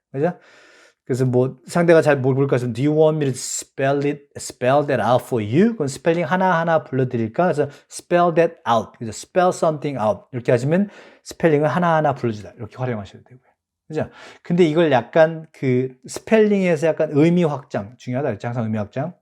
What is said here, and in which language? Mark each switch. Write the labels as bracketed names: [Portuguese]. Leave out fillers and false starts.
[Korean] 그죠? 그래서 상대가 잘 모를까 해서 [English] do you want me to spell that out for you? [Korean] 그럼 스펠링 하나하나 불러드릴까? 그래서 [English] spell that out. 그래서 spell something out. [Korean] 이렇게 하시면 스펠링을 하나하나 불러주다. 이렇게 활용하셔도 되고요. 그죠? 근데 이걸 약간 그 스펠링에서 약간 의미 확장 중요하다. 그랬죠? 항상 의미 확장.